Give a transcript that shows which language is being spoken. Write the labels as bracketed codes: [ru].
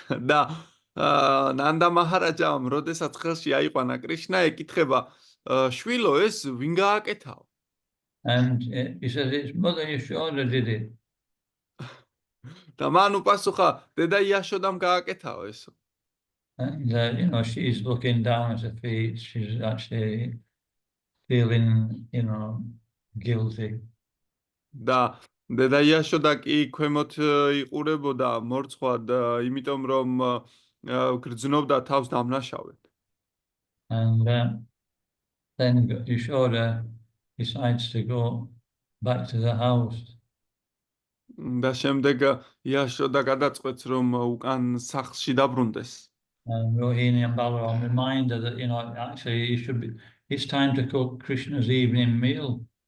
[ka] და ნანდა მაჰარაჯამ როდესაც ხელში აიყვანა კრიშნა ეკითხება შვილო ეს ვინ გააკეთაო? [en] And he says it's Mother Yashoda did it. [ka] და მან უპასუხა დედა იაშოდამ გააკეთაო ესო. [en] And she's looking down at her feet, she's actually feeling guilty. [ka] და დედა იაშოდა კი ქვემოთ იყურებოდა მორცხვად, იმიტომ რომ გრძნობდა თავს დამნაშავედ. [en] And then Yashoda decides to go back to the house. [ka] და შემდეგ იაშოდა გადაწყვეტს რომ უკან სახლში დაბრუნდეს. [en] And Rohini and Balaram remind her that actually it's time to cook Krishna's evening meal.